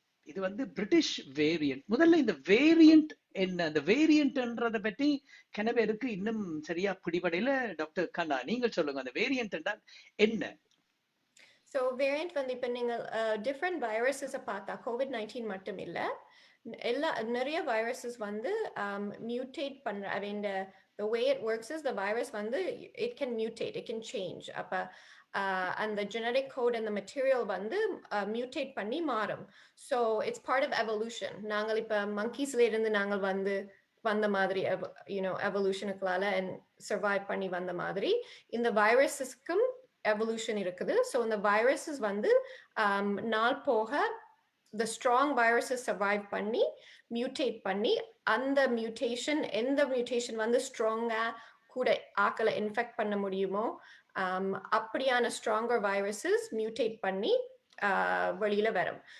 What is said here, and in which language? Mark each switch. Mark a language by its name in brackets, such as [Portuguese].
[Tamil] இது வந்து British variant. முதல்ல இந்த வேரியன்ட் என்ன, அந்த வேரியன்ட்ன்றதை பற்றி கனவேருக்கு இன்னும் சரியா பிடிபடையில. டாக்டர் கண்ணா நீங்கள் சொல்லுங்க, அந்த வேரியன்ட் என்றால் என்ன? ஸோ வேரியன்ட் வந்து இப்போ நீங்கள் டிஃப்ரெண்ட் வைரஸஸை பார்த்தா COVID-19 மட்டும் இல்லை, நிறைய வைரஸஸ் வந்து மியூட்டேட் பண்ற. [English] The way it works is the virus வந்து it can mutate, it can change. [Tamil] அப்ப அந்த genetic code and the material வந்து mutate பண்ணி மாறும். [English] So it's part of evolution. [Tamil] நாங்கள் இப்ப monkeysல இருந்து நாங்கள் வந்த மாதிரி evolutionக்குள்ளால [English] and survive [Tamil] பண்ணி வந்த மாதிரி இந்த virussக்கும் evolution இருக்குது. So இந்த viruses வந்து நாள் போக [English] the strong viruses survive [Tamil] பண்ணி mutate பண்ணி அந்த mutation எந்த mutation வந்து ஸ்ட்ராங்கா கூட ஆக்களை இன்ஃபெக்ட் பண்ண முடியுமோ அப்படியான stronger viruses mutate பண்ணி வெளியில வரும்.